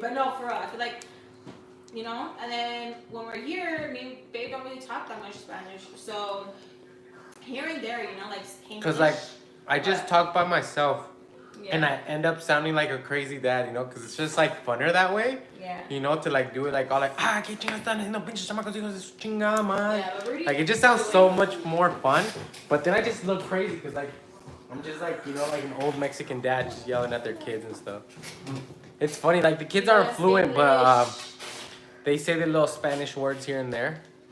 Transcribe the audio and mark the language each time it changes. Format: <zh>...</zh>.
<en>But no, for real, I feel like, you know, and then when we're here, me and Babe don't really talk that much Spanish. So here and there, you know, like English. Because, like, I just talk by myself. Yeah. And I end up sounding like a crazy dad, you know, because it's just like funner that way. Yeah. You know, to like do it like all like,</en> <es>que chingas están haciendo pinches chamacos hijos de su chingada madre.</es> <en>Yeah, but Rudy, Like, it just sounds so much more fun. But then I just look crazy because, like, I'm just like, you know, like an old Mexican dad just yelling at their kids and stuff. It's funny, like, the kids aren't fluent, but they say the little Spanish words here and there.</en>